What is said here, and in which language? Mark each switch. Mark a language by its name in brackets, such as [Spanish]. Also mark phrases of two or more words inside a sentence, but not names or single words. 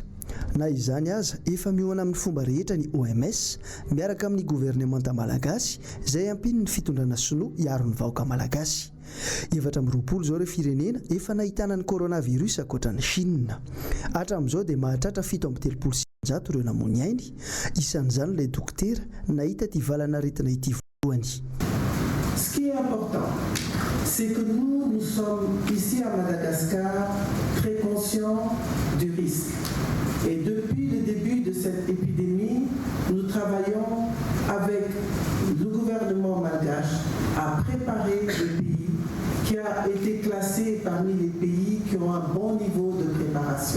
[Malagasy] Na izany aza efa mihoana amin'ny fomba rehetra ny OMS miaraka amin'ny gouvernemanta malagasy izay ampiny ny fitondrana sinoa hiaro ny vahoaka malagasy. 720 zao ireo firenena efa nahitana ny coronavirus ankoatran'ny Chine. Hatramin'izao dia mahatratra 736 ireo namony ainy. Isan'izany ilay dokotera nahita ity valanaretina ity voalohany. [French] Ce qui est important, c'est que nous sommes ici à Madagascar très conscients du risque. Et depuis le début de cette épidémie, nous travaillons avec le gouvernement malgache à préparer le pays qui a été classé parmi les pays qui ont un bon niveau de préparation.